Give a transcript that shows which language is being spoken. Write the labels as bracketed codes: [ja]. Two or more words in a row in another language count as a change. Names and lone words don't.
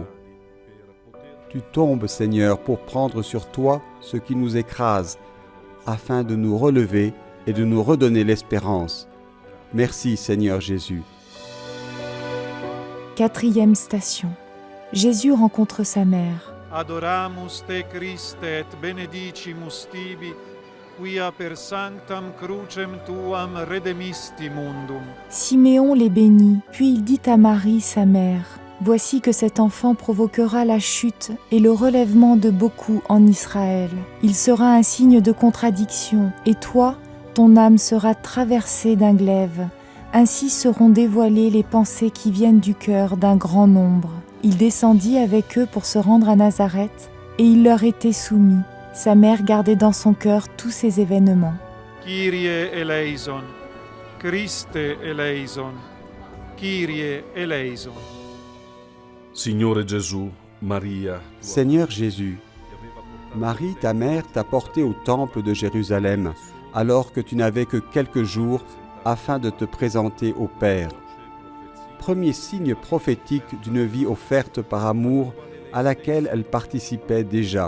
[fr] Tu tombes, Seigneur, pour prendre sur toi ce qui nous écrase, afin de nous relever et de nous redonner l'espérance. Merci, Seigneur Jésus. Quatrième station. Jésus rencontre sa mère. [la] Adoramus te Christe et benedicimus tibi, quia per sanctam crucem tuam redemisti mundum. [fr] Siméon les bénit, puis il dit à Marie, sa mère, « Voici que cet enfant provoquera la chute et le relèvement de beaucoup en Israël. Il sera un signe de contradiction, et toi, ton âme sera traversée d'un glaive. Ainsi seront dévoilées les pensées qui viennent du cœur d'un grand nombre. » Il descendit avec eux pour se rendre à Nazareth, et il leur était soumis. Sa mère gardait dans son cœur tous ces événements. [el] Κύριε ἐλέησον, Χριστὲ ἐλέησον, Κύριε ἐλέησον. [it] Signore Gesù, Maria, [fr] Seigneur Jésus, Marie, ta mère, t'a porté au temple de Jérusalem, alors que tu n'avais que quelques jours afin de te présenter au Père. Premier signe prophétique d'une vie offerte par amour à laquelle elle participait déjà.